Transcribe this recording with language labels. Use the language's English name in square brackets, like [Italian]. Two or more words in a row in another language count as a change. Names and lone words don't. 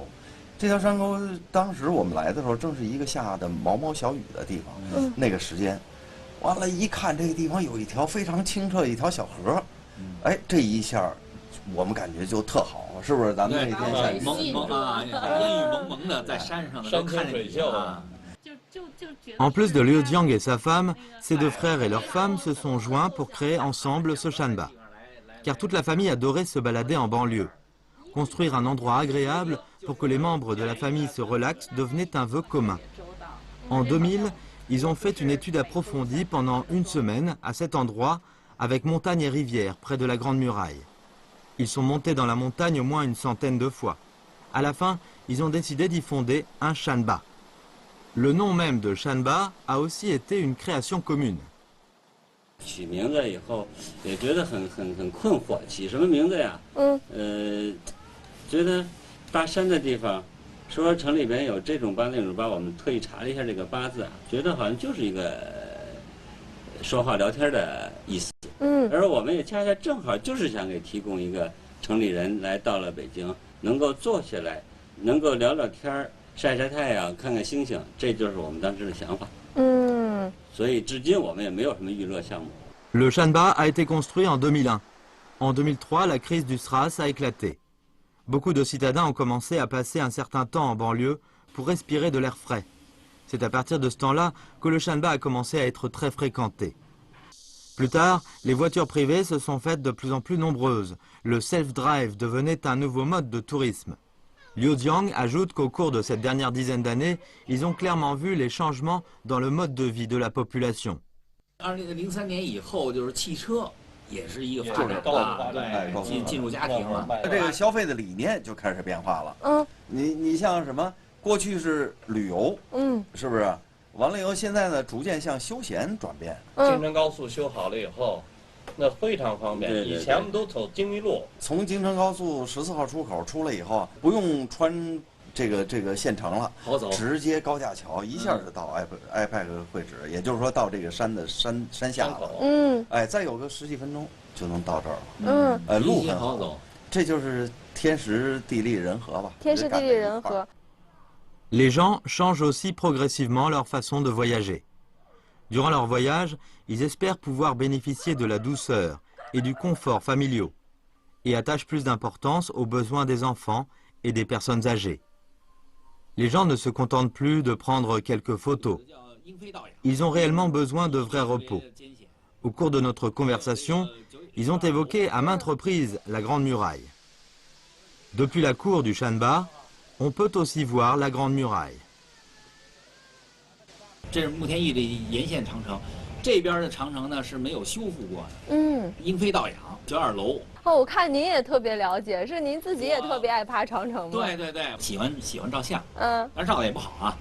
[Chinese] 这条山沟当时我们来的时候，正是一个下的毛毛小雨的地方。那个时间，完了，一看这个地方有一条非常清澈一条小河，这一下我们感觉就特好，是不是？咱们那天蒙蒙啊，烟雨蒙蒙的在山上都看着你啊。就 [French] En plus de Liu Jiang et sa femme, ses deux frères et leurs femmes se sont joints pour créer ensemble ce Shanba. Car toute la famille adorait se balader en banlieue. Construire un endroit agréable pour que les membres de la famille se relaxent devenait un vœu commun. En 2000, ils ont fait une étude approfondie pendant une semaine à cet endroit, avec montagne et rivière près de la Grande Muraille. Ils sont montés dans la montagne au moins une centaine de fois. À la fin, ils ont décidé d'y fonder un Shanba. Le nom même de Shanba a aussi été une création commune. [Chinese] 取名字以后也觉得很困惑，起什么名字呀？觉得大山的地方，说城里边有这种八那种八，我们特意查了一下这个八字啊，觉得好像就是一个说话聊天的意思。而我们也恰恰正好就是想给提供一个城里人来到了北京，能够坐下来，能够聊聊天、晒晒太阳、看看星星，这就是我们当时的想法。所以至今我们也没有什么娱乐项目。 Le Shanba a été construit en 2001. En 2003, la crise du SRAS a éclaté. Beaucoup de citadins ont commencé à passer un certain temps en banlieue pour respirer de l'air frais. C'est à partir de ce temps-là que le Shanba a commencé à être très fréquenté. Plus tard, les voitures privées se sont faites de plus en plus nombreuses. Le self-drive devenait un nouveau mode de tourisme. Liu Jiang ajoute qu'au cours de cette dernière dizaine d'années, ils ont clairement vu les changements dans le mode de vie de la population. 2003 年以后，就是汽车也是一个发展进入家庭了。这个消费的理念就开始变化了。你像什么？过去是旅游，是不是？完了以后，现在呢，逐渐向休闲转变。京承高速修好了以后，那非常方便。以前我们都走京密路，从京承高速14号出口出来以后，不用穿这个县城了，好走，直接高架桥一下就到IPAC会址，也就是说到这个山的山下了。哎，再有个10几分钟就能到这儿了。路很好走，这就是天时地利人和吧。天时地利人和。 [French] Les gens changent aussi progressivement leur façon de voyager. Durant leur voyage, ils espèrent pouvoir bénéficier de la douceur et du confort familiaux et attachent plus d'importance aux besoins des enfants et des personnes âgées. Les gens ne se contentent plus de prendre quelques photos. Ils ont réellement besoin de vrais repos. Au cours de notre conversation, ils ont évoqué à maintes reprises la Grande Muraille. Depuis la cour du Shanba, on peut aussi voir la Grande Muraille. [Chinese] 这是慕田峪的沿线长城，这边的长城呢是没有修复过的。英飞道仰，92楼。哦，我看您也特别了解，是您自己也特别爱爬长城吗？对对对，喜欢照相，但是照的也不好啊。